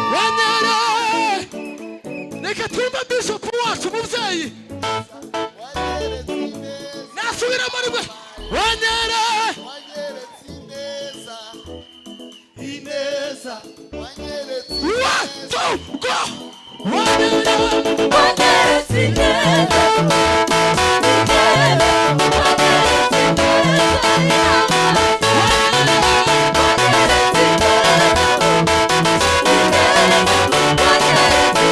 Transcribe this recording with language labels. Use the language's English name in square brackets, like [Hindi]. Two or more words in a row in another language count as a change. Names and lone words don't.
[Kinyarwanda] Wanyere-, reka twumve Bishop wacu, mubyeyi. Wanyeretse ineza. Nasubiramo rimwe. Wanyere-, Wanyeretse ineza. Ineza, wanyeretse One, ineza. [English] two, go! One, [Kinyarwanda] Wanyeretse ineza. Ineza, wanyeretse ineza. Ineza, wanyeretse ineza. Ineza, wanyeretse